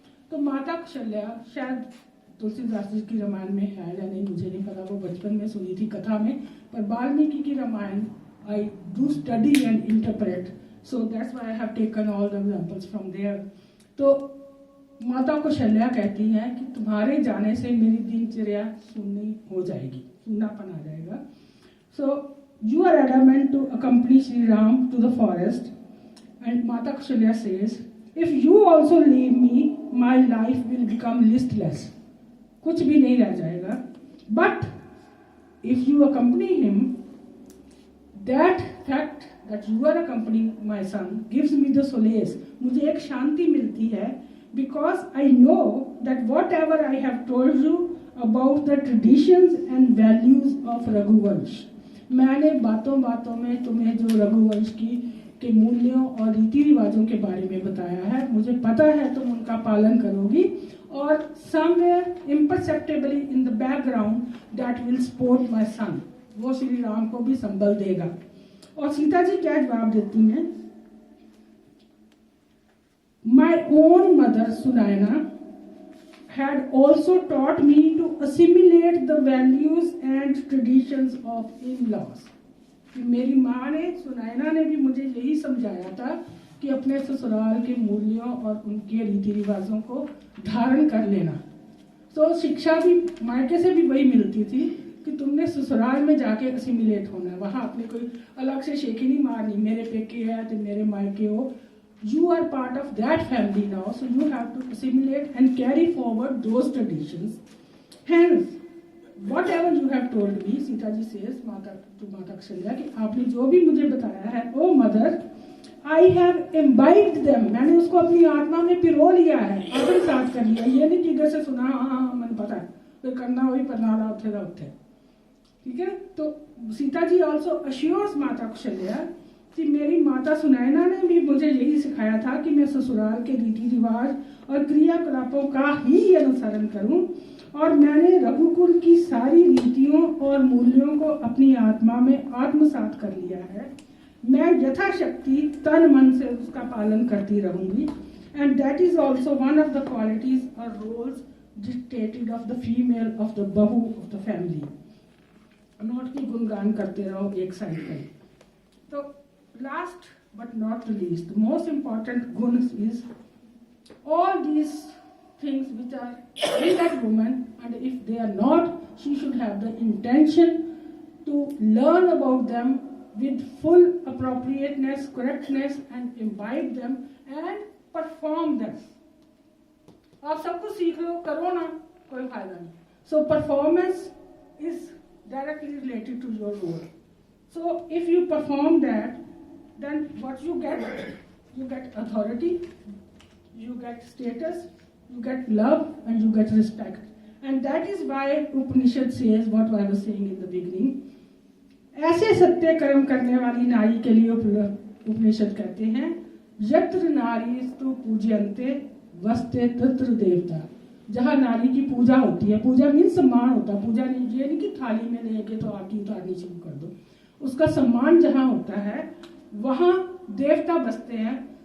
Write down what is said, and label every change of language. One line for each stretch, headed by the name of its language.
Hindi: तो माता कौशल्या, शायद तुलसीदास जी की रामायण में है या नहीं मुझे नहीं पता, वो बचपन में सुनी थी कथा में, पर वाल्मीकि की Ramayan
English: I do study and interpret, so that's why I have taken all the examples from there।
Hindi: तो माता कौशल्या कहती हैं कि तुम्हारे जाने से मेरी दिनचर्या सुन्नी हो जाएगी, सुन्नापन आ जाएगा।
English: So you are adamant to accompany Sri Ram to the forest, and Mata Kaushalya says, if you also leave me, my life will become listless,
Hindi: कुछ भी नहीं रह जाएगा।
English: But if you accompany him, that fact that you are accompanying my son gives me the solace,
Hindi: मुझे एक शांति मिलती है,
English: because I know that whatever I have told you about the traditions and values of Raghuvansh,
Hindi: मैंने बातों बातों में तुम्हें जो रघुवंश के मूल्यों और रीति रिवाजों के बारे में बताया है, मुझे पता है तुम उनका पालन करोगी, और
English: somewhere imperceptibly in the background that will support my son,
Hindi: वो श्री राम को भी संबल देगा। और सीता जी क्या जवाब देती हैं,
English: My own mother Sunaina had also taught me to assimilate the values and traditions of in-laws।
Hindi: मेरी माँ ने, सुनैना ने भी मुझे यही समझाया था कि अपने ससुराल के मूल्यों और उनके रीति रिवाजों को धारण कर लेना। तो शिक्षा भी मायके से भी वही मिलती थी कि तुमने ससुराल में जाके असिमिलेट होना है, वहाँ अपने कोई अलग से शेखी नहीं मारनी, मेरे पेके है तो मेरे मायके हो।
English: You are part of that family now, so you have to assimilate and carry forward those traditions. Hence, whatever you have told me, Sita ji says to Mata Kaushalya,
Hindi: कि आपने जो भी मुझे बताया है,
English: oh mother, I have imbibed them,
Hindi: मैंने उसको अपनी आत्मा में पिरो लिया है, आत्मसात कर लिया। ये नहीं कि इधर से सुना, हाँ मैंने पता है, फिर करना वही परनाला उठे। ठीक है, तो Sita ji
English: also assures Mata Kaushalya
Hindi: कि मेरी माता सुनैना ने भी मुझे यही सिखाया था कि मैं ससुराल के रीति रिवाज और क्रियाकलापों का ही अनुसरण करूं, और मैंने रघुकुल की सारी रीतियों और मूल्यों को अपनी आत्मा में आत्मसात कर लिया है। मैं यथाशक्ति तन मन से उसका पालन करती रहूंगी,
English: And that is also one of the qualities और roles dictated of the female of the बहू of the family.
Hindi: नोट की गुणगान करते रहो एक साइड पे।
English: तो last but not least, the most important guns is all these things which are in that woman, and if they are not, she should have the intention to learn about them with full appropriateness, correctness, and imbibe them and perform them।
Hindi: आप सब कुछ सीख लो, करो ना, कोई फायदा नहीं।
English: So performance is directly related to your role। So if you perform that, then what you get authority, you get status, you get love, and you get respect। And that is why Upanishad says what I was saying in the beginning,
Hindi: ऐसे सत्य कर्म करने वाली नारी के लिए उपनिषद कहते हैं,
Sanskrit: यत्र नारीस्तु पूज्यन्ते वस्ते तत्र देवता।
Hindi: जहाँ नारी की पूजा होती है, पूजा मीन सम्मान होता है, पूजा नहीं ये नहीं कि थाली में लेके तो आरती उतारनी शुरू कर दो, उसका सम्मान जहाँ होता है वहाँ देवता बसते हैं।